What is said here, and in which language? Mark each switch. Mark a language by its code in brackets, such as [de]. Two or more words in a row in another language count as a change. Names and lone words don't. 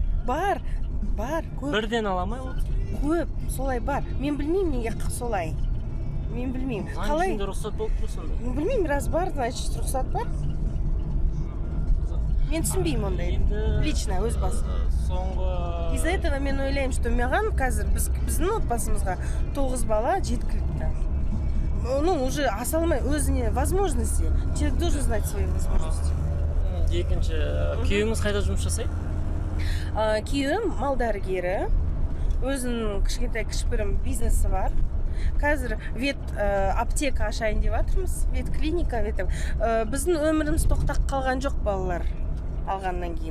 [kk] Бар, көп. Бірден аламай ол? Көп, солай бар. Мен білмеймін неге солай. Мен білмеймін. Қалай? Заңында рұқсат болып тұр сонда? Білмеймін, раз бар, значит рұқсат бар. Мен түсінбеймін ондай. Лично, өз басым. Соңғы... [ru] Из-за этого [kk] мен ойлаймын, что маған қазір біздің отбасымызға 9 бала жеткілікті. Уже аса алмай, өзіне возможности. [ru] Человек должен знать свои возможности. [kk] Екінші, күйеуіңіз қайда жұмыс жасайды? Күйеуім мал дәрігері. Өзінің кішкентай кішігірім бизнесі бар. Қазір аптека ашайын деп жатырмыз. Ветклиника. Біздің өміріміз тоқтап қалған жоқ балалар алғаннан кейін.